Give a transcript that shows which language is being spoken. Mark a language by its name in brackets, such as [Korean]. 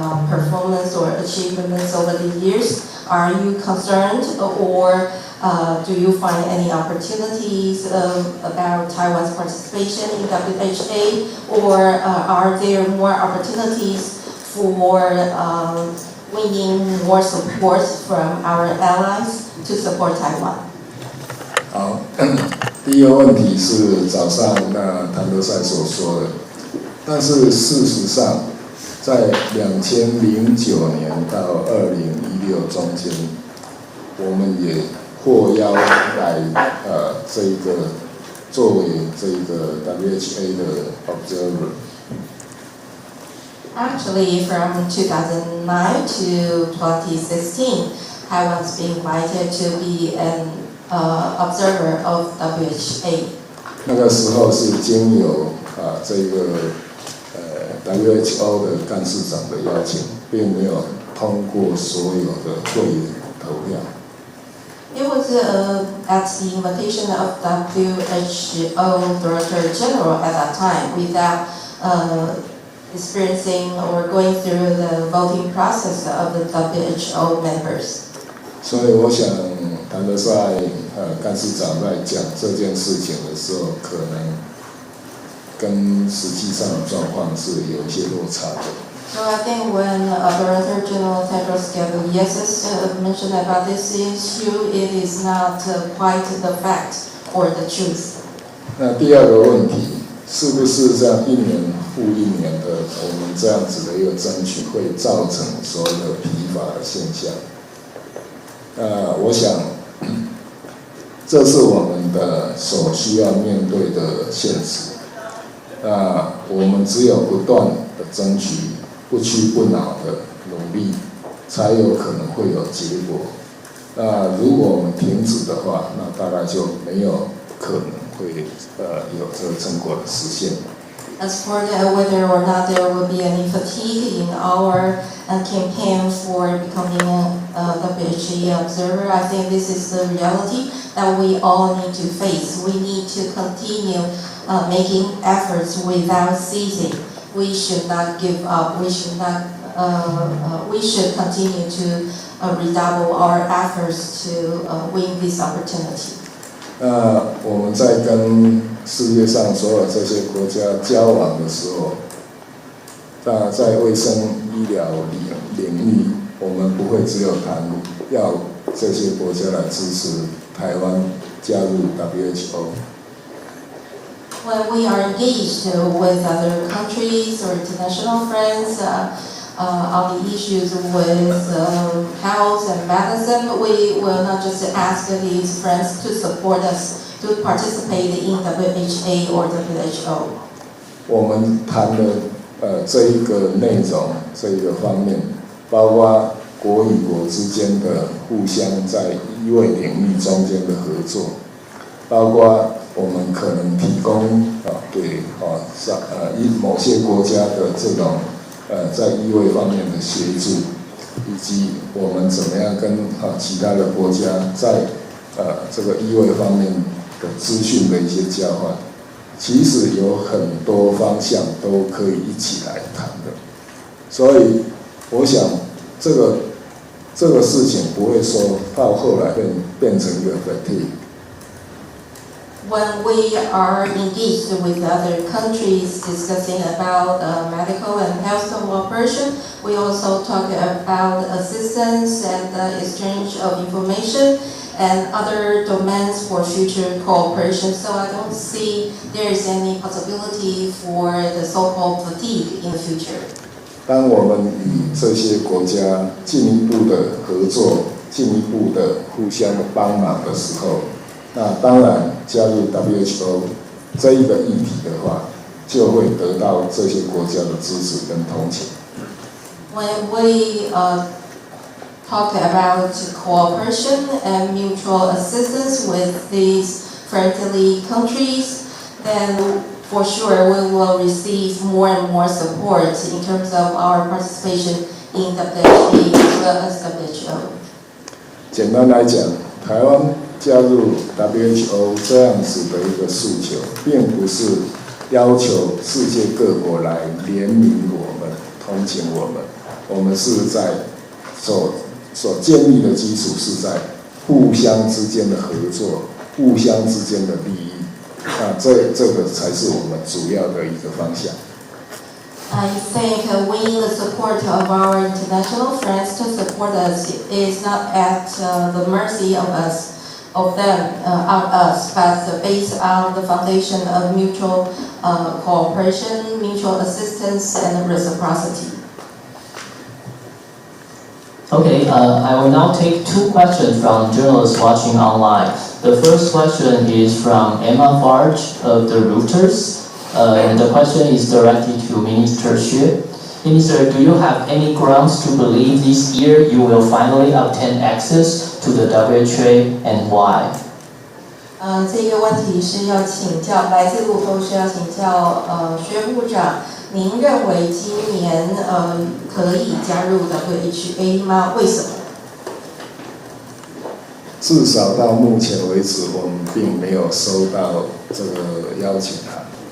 [English] performance or achievements over the years, are you concerned, or do you find any opportunities about Taiwan's participation in WHA, or are there more opportunities for winning more support from our allies to support Taiwan? [Chinese] 好，第一个问题是早上谭德赛所说的，但是事实上，在2009年到2016中间，我们也获邀来这个作为这个 WHA 的 observer。 [English] Actually, from 2009 to 2016, Taiwan's been invited to be an observer of WHA. [Chinese] 那个时候是经由这个WHO 的干事长的邀请，并没有通过所有的会员投票。 [English] It was at the invitation of WHO Director General at that time, without experiencing or going through the voting process of the WHO members. [Chinese] 所以我想，谭德赛干事长在讲这件事情的时候，可能跟实际上的状况是有一些落差的。 [English] So I think when Director General Tedros Ghebreyesus mentioned about this issue, it is not quite the fact or the truth. [Chinese] 那第2个问题，是不是这样1年复1年的我们这样子的一个争取，会造成所谓的疲乏的现象？我想，这是我们的所需要面对的现实。我们只有不断的争取，不屈不挠的努力，才有可能会有结果。如果我们停止的话，那大概就没有可能会有这个成果的实现。 [English] As for whether or not there will be any fatigue in our campaign for becoming a WHA observer, I think this is the reality that we all need to face. We need to continue making efforts without ceasing. We should not give up. We should not. We should continue to redouble our efforts to win this opportunity. [Chinese] 我们在跟世界上所有这些国家交往的时候，在卫生医疗领域，我们不会只有谈要这些国家来支持台湾加入 WHO。 [English] when we are engaged with other countries or international friends on the issues with health and medicine, we will not just ask these friends to support us to participate in WHA or WHO. [Chinese] 我们谈了这一个内容，这一个方面，包括国与国之间的互相在医卫领域中间的合作，包括我们可能提供给某些国家的这种在医卫方面的协助，以及我们怎么样跟其他的国家在这个医卫方面的资讯的一些交换，其实有很多方向都可以一起来谈的。所以我想这个事情不会说到后来变成一个 fatigue。 [English] When we are engaged with other countries discussing about medical and health cooperation, we also talk about assistance and exchange of information and other domains for future cooperation. So I don't see there is any possibility for the so-called fatigue in the future. [Chinese] 当我们与这些国家进一步的合作、进一步的互相的帮忙的时候，那当然加入 WHO 这一个议题的话，就会得到这些国家的支持跟同情。 [English] When we talk about cooperation and mutual assistance with these friendly countries, then for sure we will receive more and more support in terms of our participation in WHA as well as WHO. [Chinese] 简单来讲，台湾加入 WHO 这样子的一个诉求，并不是要求世界各国来怜悯我们、同情我们，我们是在所建立的基础是在互相之间的合作、互相之间的利益。那这个才是我们主要的一个方向。 [English] I think winning the support of our international friends to support us is not at the mercy of us, of them, on us, but based on the foundation of mutual cooperation, mutual assistance, and reciprocity. Okay, I will now take two questions from journalists watching online. The first question is from Emma Farge of the Reuters, and the question is directed to Minister Xue. Minister, do you have any grounds to believe this year you will finally obtain access to the WHA and why? [Chinese] 这个问题是要请教来自路透，是要请教薛部长，您认为今年可以加入 WHA 吗？为什么？至少到目前为止，我们并没有收到这个邀请函。